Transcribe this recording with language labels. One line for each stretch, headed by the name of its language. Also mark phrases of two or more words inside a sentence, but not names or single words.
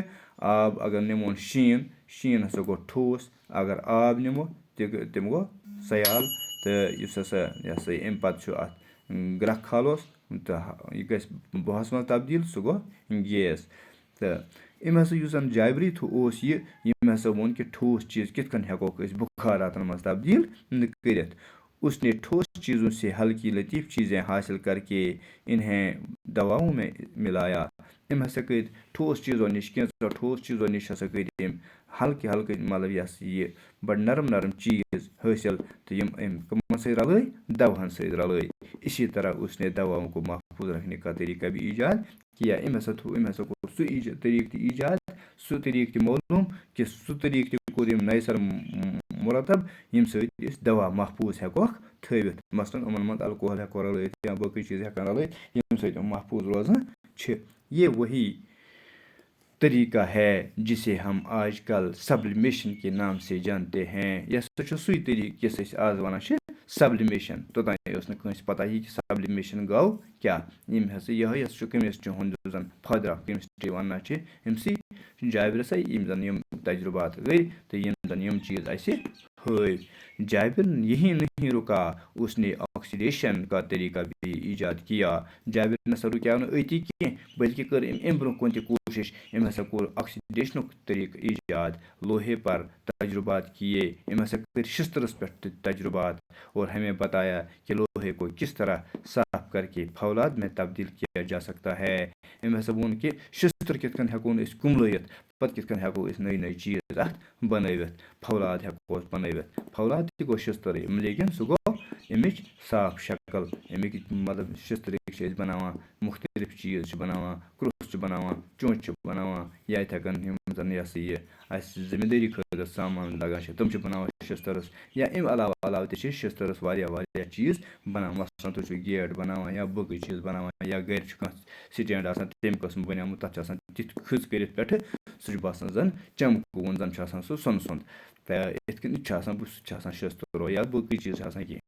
Kashmiri: آب اگر نِمون شیٖن ہسا گوٚو ٹھوس، اگر آب نِمو تِم گوٚو سیال، تہٕ یُس ہسا یہ ہسا یہِ امہِ پتہٕ چھُ اتھ گرٛٮ۪کھ کھالوس تہٕ یہِ گژھِ بُہس منٛز تبدیٖل، سُہ گوٚو گیس۔ تہٕ أمۍ ہسا یُس زن جابری اوس یہِ ییٚمۍ ہسا ووٚن کہ ٹھوس چیٖز کِتھ کٔنۍ ہٮ۪کوکھ أسۍ بُخاراتن منٛز تبدیٖل کٔرِتھ۔
Urdu: اس نے ٹھوس چیزوں سے ہلکی لطیف چیزیں حاصل کر کے انہیں دواؤں میں ملایا۔
Kashmiri: أمۍ ہسا کٔرۍ ٹھوس چیٖزو نِش، کینٛژو ٹھوس چیٖزو نِش ہسا کٔرۍ أمۍ ہلکے مطلب یہ ہسا یہ بڑٕ نرم چیٖز حٲصِل، تہٕ یم أمۍ کٕمن سۭتۍ رلٲے، دوہن سۭتۍ رلٲے۔
Urdu: اسی طرح اس نے دواؤں کو محفوظ رکھنے کا طریقہ بھی ایجاد کیا۔
Kashmiri: أمۍ ہسا کوٚر سُہ طریٖقہٕ تہِ ایجاد، سُہ طریٖقہٕ تہِ معلوٗم کہ سُہ طریٖقہٕ تہِ کوٚر أمۍ نَیہِ سرٕ مرتب ییٚمہِ سۭتۍ أسۍ دوا محفوظ ہٮ۪کوکھ تھٲوِتھ، مثلاً یِمن منٛز الکوہل ہٮ۪کو رلٲیِتھ، یا باقٕے چیٖز ہٮ۪کان رلٲیِتھ ییٚمہِ سۭتۍ یِم محفوظ روزان چھِ۔
Urdu: یہ وہی طریقہ ہے جسے ہم آج کل سبلمیشن کے نام سے جانتے ہیں۔
Kashmiri: یہ ہسا چھُ سُے طریٖقہٕ یُس أسۍ آز وَنان چھِ سبلمیشن۔ توٚتانۍ ٲس نہٕ کٲنٛسہِ پتہ یہِ کہِ سبلمیشن گوٚو کیٛاہ۔ یِم ہسا یِہوٚے ہسا چھُ کیمسٹری ہُنٛد یُس زن
English: father of chemistry
Kashmiri: ونان چھِ أمسٕے جابرسٕے، یِم زن یِم تجربات گٔے تہٕ یِم زن یِم چیٖز اَسہِ ہٲوۍ۔
Urdu: جابر یہی نہیں رکا، اس نے آکسیڈیشن کا طریقہ بھی ایجاد کیا۔
Kashmiri: جابر نسا رُکیو نہٕ أتی کینٛہہ بلکہِ کٔر أمۍ اَمہِ برونٛہہ کُن تہِ کوٗشش، أمۍ ہسا کوٚر آکسیڈیشنُک طریقہٕ ایجاد۔
Urdu: لوہے پر تجربات کیے،
Kashmiri: أمۍ ہسا کٔرۍ شسترس پٮ۪ٹھ تہِ تجربات،
Urdu: اور ہمیں بتایا کہ لوہے کو کس طرح صاف کر کے فولاد میں تبدیل کیا جا سکتا ہے۔
Kashmiri: أمۍ ہسا ووٚن کہ شستر کِتھ کٔنۍ ہٮ۪کون أسۍ کُملٲیِتھ، پتہٕ کِتھ کٔنۍ ہٮ۪کو أسۍ نٔے چیٖز اتھ بنٲوِتھ، فولاد ہٮ۪کو أسۍ بنٲوِتھ۔ فولاد تہِ گوٚو شسترٕے، لیکن سُہ گوٚو امِچ صاف شکل۔ امیِکۍ مطلب شستٕرٕکۍ چھِ أسۍ بناوان مختلف چیٖز چھِ بناوان، کرٛوٚس چھِ بناوان، چونچہِ چھِ بناوان، یا یِتھَے کٔنۍ یِم زن یہ ہسا یہِ اَسہِ زٔمیٖندٲری خٲطرٕ سامان لگان چھِ تِم چھِ بناوان شستٕرس، یا امہِ علاوٕ تہِ چھِ شستٕرس واریاہ چیٖز بناوان، مثلاً تُہۍ چھِو گیٹ بناوان، یا باقٕے چیٖز بناوان، یا گرِ چھُ کانٛہہ سٹینٛڈ آسان تمہِ قٕسمُک بنیومُت، تتھ چھِ آسان تِتھ کھٔژ کٔرِتھ پٮ۪ٹھٕ سُہ چھُ باسان زن چمکوُن، زن چھُ آسان سُہ سۄنہٕ سُنٛد، تہٕ یِتھ کٔنۍ چھُ آسان سُہ چھُ آسان شستٕرو، یا باقٕے چیٖز چھِ آسان کینٛہہ۔